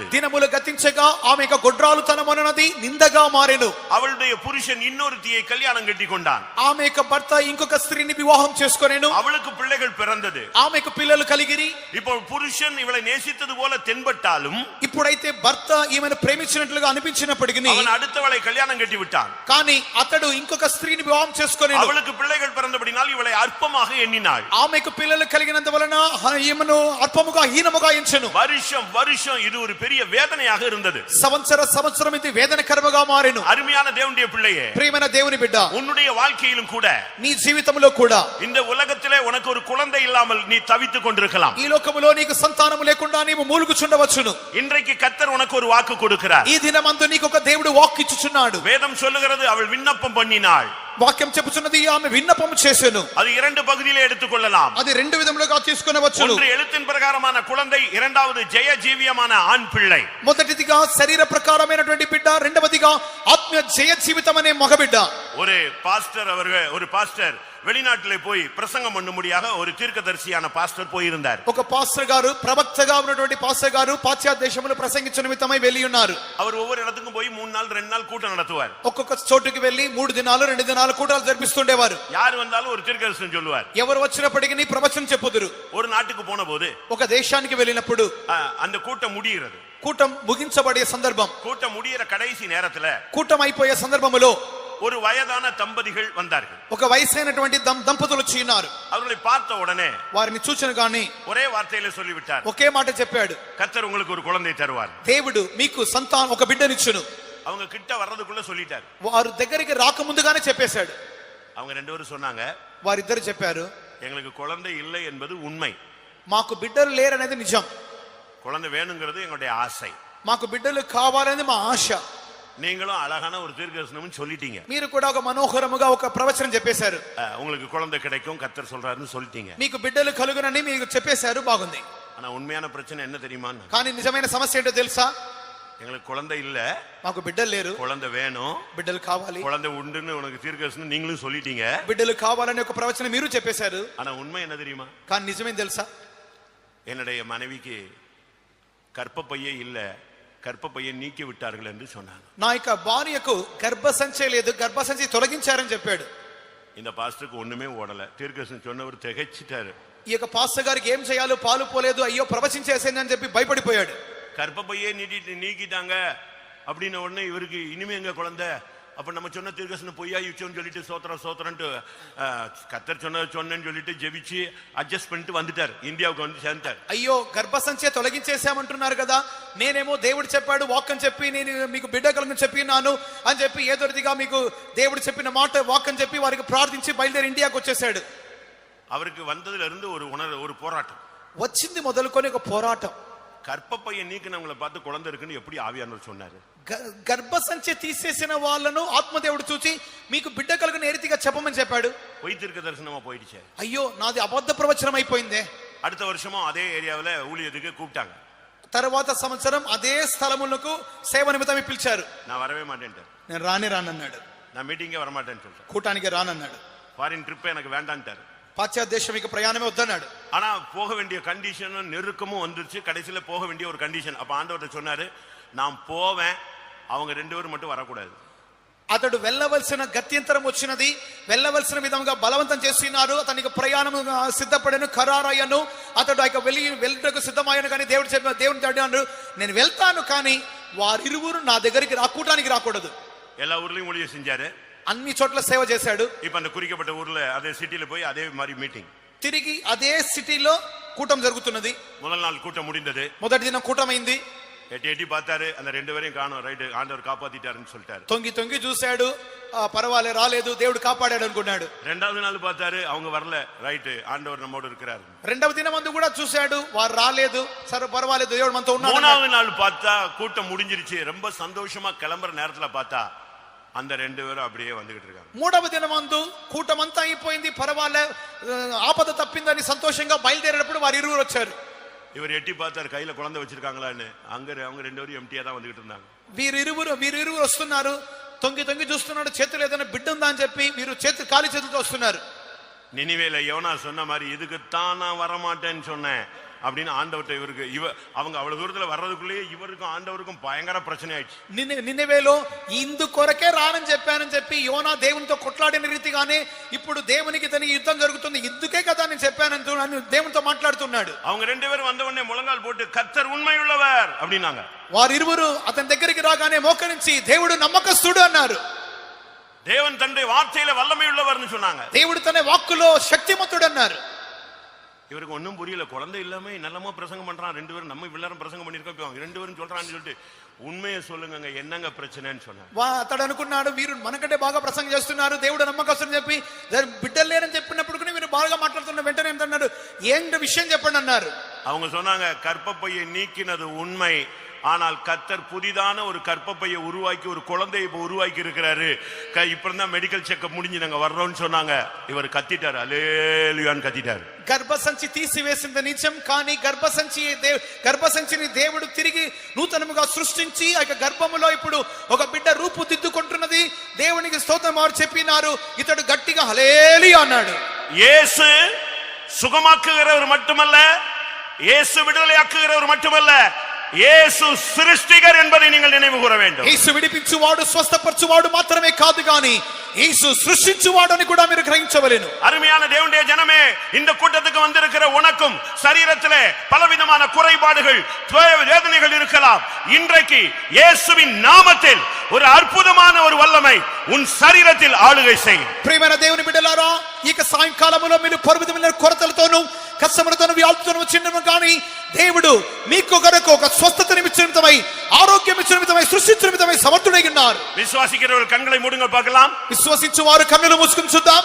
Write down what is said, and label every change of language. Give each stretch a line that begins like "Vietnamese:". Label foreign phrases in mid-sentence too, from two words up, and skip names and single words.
Telugu: దినములు గతించగా ఆమె యొక్క గొడ్రాలుతనమన్నది నిందగా మారెను.
Tamil: அவளுடைய புருஷன் இன்னொருத்தியை கல்யாணம் கட்டி கொண்டான்.
Telugu: ఆమె యొక్క భర్త ఇంకొక స్త్రీని వివాహం చేసుకొనెను.
Tamil: அவளுக்கு பிள்ளைகள் பிறந்தது.
Telugu: ఆమెకు పిల్లలు పిల్లలు కలిగిరి.
Tamil: இப்போ புருஷன் இவளை நேசித்தது போல தென்பட்டாலும்
Telugu: ఇప్పుడైతే భర్త ఈమెను ప్రేమించినట్లుగా అనిపించినప్పటికీ
Tamil: அவன் அடுத்தவளை கல்யாணம் கட்டி விட்டான்.
Telugu: కానీ అతడు ఇంకొక స్త్రీని వివాహం చేసుకొని
Tamil: அவளுக்கு பிள்ளைகள் பிறந்தபடினால் இவளை అల్పமாக ఎన్నినాள்.
Telugu: ఆమెకు పిల్లలు కలిగినంత వలన ఈమెను అల్పముగా హీనముగా ఎంచెను.
Tamil: வருஷம் வருஷம் இது ஒரு பெரிய வேதனையாக இருந்தது.
Telugu: సంవత్సరం ఇది వేదనకరముగా మారెను.
Tamil: அருமையான தேவனுடைய பிள்ளையே,
Telugu: ప్రియమైన దేవుని బిడ్డ,
Tamil: உன்னுடைய வாழ்க்கையிலும் கூட
Telugu: నీ జీవితంలో కూడా
Tamil: இந்த உலகத்திலே உனக்கு ஒரு குழந்தை இல்லாமல் நீ தவித்துக் கொண்டிருக்கலாம்.
Telugu: ఈ లోకములో నీకు సంతానము లేకుండా నీవు మూలుగుచుండవచ్చును.
Tamil: இன்றைக்கு கர்த்தர் உனக்கு ஒரு வாக்கு கொடுக்கிறார்.
Telugu: ఈ దినమందు నీకు ఒక దేవుడు వాక్కు ఇచ్చుచున్నాడు.
Tamil: வேதம் சொல்லுகிறது அவள் விண்ணப்பம் பண்ணினாள்.
Telugu: వాక్యం చెప్పుచున్నది ఆమె విన్నపము చేసెను.
Tamil: அது இரண்டு பகுதியிலே எடுத்துக்கொள்ளலாம்.
Telugu: అది రెండు విధములుగా తీసుకొనవచ్చును.
Tamil: ஒன்று எழுத்தின் பிரகாரமான குழந்தை, இரண்டாவது ஜெய ஜீவியமான ஆண் பிள்ளை.
Telugu: మొదటిదిగా శరీర ప్రకారమైనటువంటి బిడ్డ, రెండవదిగా ఆత్మీయ జయ జీవితం అనే మగబిడ్డ.
Tamil: ஒரு பாஸ்டர் வெளிநாட்டிலே போய் பிரசங்கம் பண்ணும்படியாக ஒரு தீர்க்கதரிசியான பாஸ்டர் போயிருந்தார்.
Telugu: ఒక పాస్టర్ గారు, ప్రవక్తగా ఉన్నటువంటి పాస్టర్ గారు పాశ్చాత్య దేశంలో ప్రసంగించే నిమిత్తమై వెళ్ళి ఉన్నారు.
Tamil: அவர் ஒவ்வொரு இடத்துக்கும் போய் 3 நாள் 2 நாள் கூட்டம் நடத்துவார்.
Telugu: ఒక్కొక్క చోటుకి వెళ్ళి 3 దినాలు 2 దినాలు కూటాలు జరిపిస్తుండేవారు.
Tamil: யார் வந்தாலும் ஒரு தீர்க்கதரிசனம் சொல்லுவார்.
Telugu: ఎవరు వచ్చినప్పటికీ ప్రవచనం చెప్పుదురు.
Tamil: ஒரு నాட்டுக்கு போன போது
Telugu: ఒక దేశానికి వెళ్ళినప్పుడు
Tamil: அந்த கூட்டம் முடிகிறது.
Telugu: కూటం ముగించబడే సందర్భం,
Tamil: கூட்டம் முடிகிற கடைசி நேரத்துல
Telugu: కూటం అయిపోయే సందర్భములో
Tamil: ஒரு வயதான தம்பதிகள் வந்தார்கள்.
Telugu: ఒక వయసైనటువంటి దంపతులు వచ్చి ఉన్నారు.
Tamil: அவர்களை பார்த்த உடனே
Telugu: వారిని చూచిన గాని
Tamil: ஒரே வார்த்தையில சொல்லிவிட்டார்,
Telugu: ఒకే మాట చెప్పాడు,
Tamil: கர்த்தர் உங்களுக்கு ஒரு குழந்தை தருவார்.
Telugu: దేవుడు మీకు సంతానం ఒక బిడ్డనిచ్చును.
Tamil: அவங்க கிட்ட வர்றதுக்குள்ள சொல்லிட்டார்.
Telugu: వారు దగ్గరికి రాకముందుగానే చెప్పేశాడు.
Tamil: அவங்க 2 பேரும் சொன்னாங்க,
Telugu: వారిద్దరు చెప్పారు,
Tamil: எங்களுக்கு குழந்தை இல்லை என்பது உண்மை,
Telugu: మాకు బిడ్డలు లేరనేది నిజం,
Tamil: குழந்தை வேணுங்கிறது எங்களுடைய ஆசை,
Telugu: మాకు బిడ్డలు కావాలనేది మా ఆశ.
Tamil: நீங்களும் அழகான ஒரு தீர்க்கதரிசனம் சொல்லிட்டீங்க,
Telugu: మీరు కూడా ఒక మనోహరముగా ఒక ప్రవచనం చెప్పేశారు,
Tamil: உங்களுக்கு குழந்தை கிடைக்கும் கர்த்தர் சொல்றாருன்னு சொல்லிட்டீங்க.
Telugu: మీకు బిడ్డలు కలుగునని మీకు చెప్పేశారు, బాగుంది.
Tamil: ஆனா உண்மையான பிரச்சனை என்ன தெரியுமா?
Telugu: కానీ నిజమైన సమస్య ఏంటో తెలుసా?
Tamil: எங்களுக்கு குழந்தை இல்ல,
Telugu: మాకు బిడ్డలు లేరు,
Tamil: குழந்தை வேணும்,
Telugu: బిడ్డలు కావాలి,
Tamil: குழந்தை உண்டுன்னு உனக்கு தீர்க்கதரிசனம் நீங்களும் சொல்லிட்டீங்க,
Telugu: బిడ్డలు కావాలని ఒక ప్రవచనం మీరు చెప్పేశారు.
Tamil: ஆனா உண்மை என்ன தெரியுமா?
Telugu: కానీ నిజమేం తెలుసా?
Tamil: என்னுடைய மனைவிக்கு கர்ப்பப்பையே இல்ல, கர்ப்பப்பையை நீக்கி விட்டார்கள் என்று சொன்னாங்க.
Telugu: నా యొక్క భార్యకు గర్భసంచి లేదు, గర్భసంచి తొలగించారని చెప్పాడు.
Tamil: இந்த பாஸ்டருக்கு ஒண்ணுமே ஓடல. தீர்க்கதரிசனம் சொன்னவர் திகைச்சிட்டாரு.
Telugu: ఈ యొక్క పాస్టర్ గారికి ఏం చేయాలో పాలు పోలేదు, అయ్యో ప్రవచించేసేనని చెప్పి భయపడిపోయాడు.
Tamil: கர்ப்பப்பையே நீக்கிட்டாங்க அப்படின்ன உடனே இவருக்கு இனிமே எங்க குழந்தை, அப்ப நம்ம சொன்ன தீர்க்கதரிசனம் பொய்யா யுச்சோன்னு சொல்லிட்டு சோத்திரன்ட்டு கர்த்தர் சொன்னேன்னு சொல்லிட்டு ஜெபிச்சு அட்ஜஸ்ட் பண்ணிட்டு வந்துட்டார். இந்தியாவுக்கு வந்து சேர்ந்தார்.
Telugu: అయ్యో గర్భసంచి తొలగించేసామంటున్నారు కదా, నేనేమో దేవుడు చెప్పాడు వాక్కని చెప్పి నేను మీకు బిడ్డ కలుగుని చెప్పినాను అని చెప్పి ఏదో రీతిగా మీకు దేవుడు చెప్పిన మాట వాక్కని చెప్పి వారికి ప్రార్థించి బయలుదేరి ఇండియాకి వచ్చేసాడు.
Tamil: அவருக்கு வந்ததுல இருந்து ஒரு போராட்டம்
Telugu: వచ్చింది మొదలుకొని ఒక పోరాటం.
Tamil: கர்ப்பப்பையை நீக்கினவங்களை பார்த்து குழந்தை இருக்குன்னு எப்படி ஆவியானவர் சொன்னாரு?
Telugu: గర్భసంచి తీసేసిన వాళ్ళను ఆత్మదేవుడు చూసి మీకు బిడ్డ కలుగుని ఏ రీతిగా చెప్పమని చెప్పాడు.
Tamil: பொய் தீர்க்க தரிசனமா போயிடுச்சு.
Telugu: అయ్యో నాది అబద్ధ ప్రవచనం అయిపోయిందే.
Tamil: அடுத்த வருஷமும் அதே ஏரியாவில் ஊழியத்துக்கு கூப்பிட்டாங்க.
Telugu: తర్వాత సంవత్సరం అదే స్థలములకు సేవ నిమిత్తమే పిలిచారు.
Tamil: நான் வரவே மாட்டேன்ட்டார்.
Telugu: నేను రానన్నాడు.
Tamil: நான் மீட்டிங்கே வரமாட்டேன்னு சொல்லிட்டேன்.
Telugu: కూటానికి రానన్నాడు.
English: foreign trip
Tamil: எனக்கு வேண்டான்ட்டார்.
Telugu: పాశ్చాత్య దేశంకి ప్రయాణమే వద్దన్నాడు.
Tamil: ஆனா போக வேண்டிய கண்டிஷன் நெருக்கமும் வந்துருச்சு. கடைசியில போக வேண்டிய ஒரு கண்டிஷன். அப்ப ஆண்டவர்ட்ட சொன்னாரு, நான் போவேன், அவங்க 2 பேரும் மட்டும் வரக்கூடாது.
Telugu: అతడు వెళ్ళవలసిన గత్యంతరం వచ్చినది, వెళ్ళవలసిన విధంగా బలవంతం చేస్తున్నారు. అతనికి ప్రయాణం సిద్ధపడను, ఖరారయ్యను. అతడు ఆ వెళ్ళటకు సిద్ధమయ్యాను. కానీ దేవుని అడిగాడు, నేను వెళ్తాను కానీ వారిరువురు నా దగ్గరికి కూటానికి రాకూడదు.
Tamil: எல்லா ஊர்லயும் ஊழியம் செஞ்சாரு,
Telugu: అన్ని చోట్ల సేవ చేశాడు.
Tamil: இப்ப அந்த குறிக்கப்பட்ட ஊர்ல அதே சிட்டில போய் அதே மாதிரி மீட்டிங்.
Telugu: తిరిగి అదే సిటీలో కూటం జరుగుతున్నది.
Tamil: முதல் நாள் கூட்டம் முடிந்தது.
Telugu: మొదటి దినం కూటమైంది.
Tamil: எட்டி பார்த்தாரு, அந்த 2 பேரையும் காணோம். ரைட், ஆண்டவர் காப்பாத்திட்டாருன்னு சொல்லிட்டாரு.
Telugu: తొంగి చూశాడు, పర్వాలే రాలేదు, దేవుడు కాపాడాడు అనుకున్నాడు.
Tamil: రెండవ நாள் பார்த்தாரு, அவங்க வரல. ரைட், ఆండవర్ நம்மோடு இருக்கிறார்.
Telugu: రెండవ దినం మందు కూడా చూశాడు, వారు రాలేదు. సరే పర్వాలేదు, దేవుడు మనతో ఉన్నాడు.
Tamil: மூணாவது நாள் பார்த்தா கூட்டம் முடிஞ்சிருச்சு. ரொம்ப சந்தோஷமா கிளம்புற நேரத்துல பார்த்தா அந்த 2 பேரும் அப்படியே வந்துகிட்டு இருக்காங்க.
Telugu: మూడవ దినమందు కూటమంతా అయిపోయింది, పర్వాలే ఆపద తప్పిందని సంతోషంగా బయలుదేరేటప్పుడు వారు ఇరువురు వచ్చారు.
Tamil: இவர் எட்டி பார்த்தாரு, கையில குழந்தை வச்சிருக்காங்களான்னு. அவங்க 2 பேரும் எம்டியா தான் வந்துகிட்டு இருந்தாங்க.
Telugu: వీరిరువురు వస్తున్నారు. తొంగి చూస్తున్నాడు, చేతులు ఏదైనా బిడ్డ ఉందా అని చెప్పి వీరు ఖాళీ చేతులతో వస్తున్నారు.
Tamil: நினிவேல யோனா சொன்ன மாதிரி, இதுக்குத்தான் நான் வரமாட்டேன்னு சொன்னேன், அப்படின்னு ஆண்டவர்கிட்ட இவருக்கு அவங்க அவ்வளவு தூரத்துல வர்றதுக்குள்ளேயே இவருக்கும் ஆண்டவருக்கும் பயங்கர பிரச்சனை ஆயிடுச்சு.
Telugu: నినెవేలో ఇందు కొరకే రానని చెప్పానని చెప్పి యోనా దేవునితో కొట్లాడిన రీతిగానే ఇప్పుడు దేవునికి తన యుద్ధం జరుగుతుంది, ఇందుకే కదా నేను చెప్పానని దేవునితో మాట్లాడుతున్నాడు.
Tamil: அவங்க ரெண்டு பேரும் வந்த உடனே முழங்கால் போட்டு கர்த்தர் உண்மையுள்ளவர் அப்படின்னாங்க.
Telugu: వారిరువురు అతని దగ్గరికి రాగానే మోకరించి దేవుడు నమ్మకస్తుడు అన్నారు.
Tamil: தேவன் தன்னுடைய வார்த்தையில வல்லமை உள்ளவர்னு சொன்னாங்க.
Telugu: దేవుడు తన వాక్కులో శక్తిమంతుడు అన్నారు.
Tamil: இவருக்கு ஒன்னும் புரியல. குழந்தை இல்லாம நல்லமா பிரசங்கம் பண்றான், ரெண்டு பேரும் நம்ம இவ்வளவு பிரசங்கம் பண்ணிருக்கோம், ரெண்டு பேரும் சொல்றான்னு சொல்லிட்டு உண்மையை சொல்லுங்க என்னங்க பிரச்சனைன்னு சொன்னாங்க.
Telugu: అతడు అనుకున్నాడు వీరు మనకంటే బాగా ప్రసంగం చేస్తున్నారు, దేవుడు నమ్మకస్తుని చెప్పి బిడ్డలు లేరని చెప్పినప్పుడు వీరు బాగా మాట్లాడుతున్న వెంటనే ఏంటన్నాడు, ఏంటి విషయం చెప్పండి అన్నారు.
Tamil: அவங்க சொன்னாங்க கர்ப்பப்பையை நீக்கினது உண்மை, ஆனால் கர்த்தர் புதிதான ஒரு கர்ப்பப்பையை உருவாக்கி ஒரு குழந்தையை இப்ப உருவாக்கி இருக்கிறாரு, இப்பதான்
English: medical checkup
Tamil: முடிஞ்சு நாங்க வர்றோம்னு சொன்னாங்க. இவர் கத்திட்டாரு, அல்லேலூயான்னு கத்திட்டாரு.
Telugu: గర్భసంచి తీసివేసింది నిజం, కానీ గర్భసంచిని దేవుడు తిరిగి నూతనముగా సృష్టించి ఆ గర్భములో ఇప్పుడు ఒక బిడ్డ రూపుదిద్దుకుంటున్నది. దేవునికి స్తోత్రం వారు చెప్పినారు. ఇతడు గట్టిగా హల్లెలూయా అన్నాడు.
Tamil: இயேசு சுகமாக்குகிறவர் மட்டுமல்ல, இயேசு விடுதலையாக்குகிறவர் மட்டுமல்ல, இயேசு சிருஷ்டிகர் என்பதை நீங்கள் நினைவு கூற வேண்டும்.
Telugu: యేసు విడిపించువాడు స్వస్థపరచువాడు మాత్రమే కాదు గాని యేసు సృష్టించువాడు అని కూడా మీరు గ్రహించవలెను.
Tamil: அருமையான தேவனுடைய ஜனமே, இந்த கூட்டத்துக்கு வந்திருக்கிற உனக்கும் சரீரத்திலே பலவிதமான குறைபாடுகள் வேதனைகள் இருக்கலாம். இன்றைக்கு இயேசுவின் நாமத்தில் ஒரு அற்புதமான ஒரு வல்லமை உன் சரீரத்தில் ஆளுகை செய்யும்.
Telugu: ప్రియమైన దేవుని బిడ్డలారా, ఈ సాయంకాలములో మీరు పర్వతమైన కొరతలతోనూ కష్టములతోనూ వ్యాధులతోనూ వచ్చినను కానీ దేవుడు మీకు కొరకు ఒక స్వస్థత నిమిత్తమై ఆరోగ్యం నిమిత్తమై సృష్టించు నిమిత్తమై సమర్థుడై ఉన్నారు.
Tamil: விசுவாசிக்கிறவர்கள் கண்களை மூடுங்க பார்க்கலாம்.
Telugu: విశ్వసించు వారు కన్నులు మూసుకుని చూద్దాం.